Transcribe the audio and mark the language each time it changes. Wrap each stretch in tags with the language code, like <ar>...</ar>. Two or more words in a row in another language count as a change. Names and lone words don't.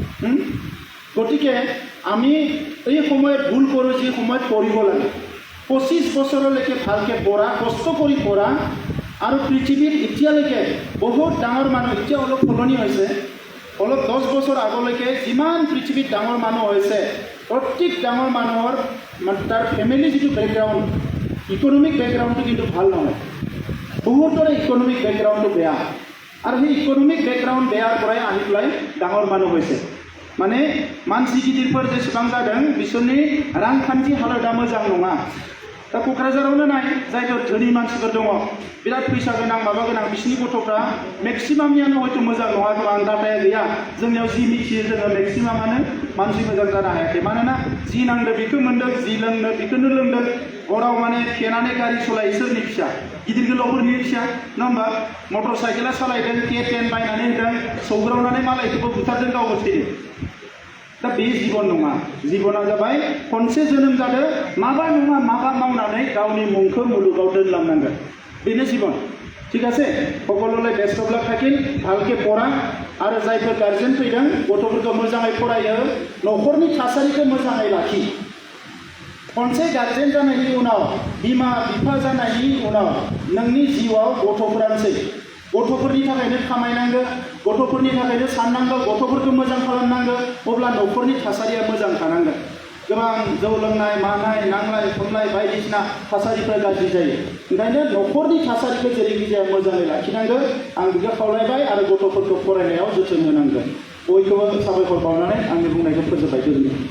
<as>গতিকে আমি এই সময়ত ভুল কৰোঁ যি সময়ত পঢ়িব লাগে 25 বছৰলৈকে ভালকৈ পঢ়া কষ্ট কৰি পঢ়া আৰু পৃথিৱীত এতিয়ালৈকে বহুত ডাঙৰ মানুহ এতিয়া অলপ সলনি হৈছে অলপ 10 বছৰ আগলৈকে যিমান পৃথিৱীত ডাঙৰ মানুহ হৈছে প্ৰত্যেক ডাঙৰ মানুহৰ তাৰ ফেমিলি যিটো বেকগ্ৰাউণ্ড</as> <en>economic backgroundটো</en> <as>কিন্তু ভাল নহয় বহুতৰে</as> <en>economic backgroundটো</en> <as>বেয়া আৰু সেই</as> <en>economic background</en> <as>বেয়াৰ পৰাই আহি পেলাই ডাঙৰ মানুহ হৈছে</as> <brx>माने मानसि गिदिरफोर जेसेबां जादों बिसोरनि रांखान्थि हालोदा मोजां नङा दा क'क्राझारावनो नाय जायफोर धोनि मानसिफोर दङ बिराद फैसा गोनां माबा गोनां बिसिनि गथ'फ्रा मेक्सिमामनियानो हयथ' मोजां नङा खोमा आं डाटाया गैया जोंनियाव जि मिथियो जोङो मेक्सिमामानो मानसि मोजां जानो हायाखै मानोना जि नांदों बेखौ मोन्दों जि लोंनो बेखौनो लोंदों हराव माने फेनानै गारि सलायो सोरनि फिसा गिदिर गोलावफोरनि फिसा नङा होमबा मटर साइकेला सालायदों K10 बायनानै होदों सौग्रावनानै मालायखौबो बुथारदों गावबो थैदों दा बे जीवन नङा जीवना जाबाय खनसे जोनोम जादों माबा नङा माबा मावनानै गावनि मुंखौ मुलुगाव दोनलांनांगोन बेनो जीवन</brx> <as>ঠিক আছে সকলোলৈ</as> <en>best of luck</en> <as>থাকিল ভালকৈ পঢ়া আৰু</as> <brx>जायफोर गार्जेन फैदों गथ'फोरखौ मोजाङै फरायो न'खरनि थासारिखौ मोजाङै लाखि खनसे गार्जेन जानायनि उनाव बिमा बिफा जानायनि उनाव नोंनि जिउआव गथ'फोरानोसै गथ'फोरनि थाखायनो खामायनांगौ गथ'फोरनि थाखायनो साननांगौ गथ'फोरखौ मोजां खालामनांगौ अब्ला न'खरनि थासारिया मोजां थानांगोन गोबां जौ लोंनाय मानाय नांलाय खमलाय बायदिसिना थासारिफ्रा गाज्रि जायो ओंखायनो न'खरनि थासारिखौ जेरैखि जाया मोजाङै लाखिनांगौ आं बेखौ खावलायबाय आरो गथ'फोरखौ फरायनायाव जोथोन होनांगोन बयखौबो साबायखर बावनानै आंनि बुंनायखौ फोजोबबाय गोजोनथों</brx>